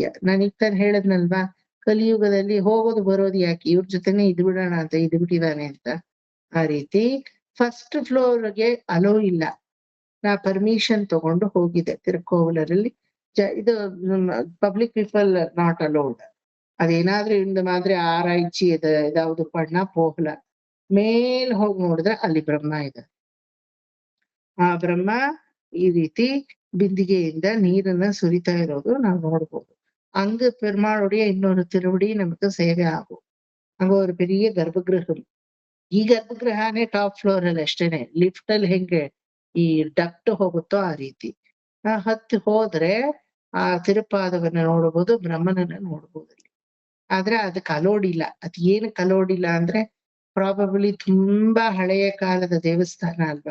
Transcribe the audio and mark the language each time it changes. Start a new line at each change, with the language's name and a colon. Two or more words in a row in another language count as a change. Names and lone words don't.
Kannada: ನಾನು ಈಗ ತಾನು ಹೇಳದ್ನಲ್ವಾ, ಕಲಿಯುಗದಲ್ಲಿ ಹೋಗೋದು ಬರೋದು ಯಾಕೆ, ಇವ್ರ ಜೊತೆನೆ ಇದ್ಬಿಡೋಣ ಅಂತ ಇದ್ಬಿಟ್ಟಿದಾನೆ ಅಂತ. ಆ ರೀತಿ
English: first floorge
Kannada: ಅಲೋ ಇಲ್ಲ. ನಾ ಪರ್ಮಿಷನ್ ತಗೊಂಡು ಹೋಗಿದೆ. ತಿರುಕೋವಲರಲ್ಲಿ ಇದು
English: public people not allowed.
Tamil: ಅದೇನಾದ್ರೂ இந்த மாதிரி ஆராய்ச்சி ஏதாவது பண்ணா போகல.
Kannada: ಮೇಲ್ ಹೋಗಿ ನೋಡಿದ್ರೆ ಅಲ್ಲಿ ಬ್ರಹ್ಮ ಇದೆ. ಆ ಬ್ರಹ್ಮ ಈ ರೀತಿ ಬಿಂದಿಗೆಯಿಂದ ನೀರನ್ನ ಸುರಿತಾ ಇರೋದು ನಾವು ನೋಡ್ಬೋದು.
Tamil: அங்கு பெருமாளுடைய இன்னொரு திருவடி நமக்கு சேவை ஆகும். அங்க ஒரு பெரிய கர்ப்பகிரகம்.
Kannada: ಈ ಗರ್ಭಗೃಹನೇ
English: top floor
Kannada: ಅಲ್ಲಿ ಅಷ್ಟೇನೆ. ಲಿಫ್ಟ್ ಅಲ್ಲಿ ಹೆಂಗೆ ಈ ಡಕ್ಟ್ ಹೋಗುತ್ತೋ ಆ ರೀತಿ ಹತ್ತಿ ಹೋದ್ರೆ ಆ ತಿರುಪಾದವನ್ನ ನೋಡ್ಬೋದು, ಬ್ರಹ್ಮನನ್ನ ನೋಡ್ಬೋದು ಅಲ್ಲಿ. ಆದ್ರೆ ಅದಕ್ಕೆ ಅಲೋಡಿಲ್ಲ. ಅದ್ ಏನಕ್ಕೆ ಅಲೋಡಿಲ್ಲ ಅಂದ್ರೆ, ಪ್ರಾಬಬ್ಲಿ ತುಂಬಾ ಹಳೆಯ ಕಾಲದ ದೇವಸ್ಥಾನ ಅಲ್ವಾ.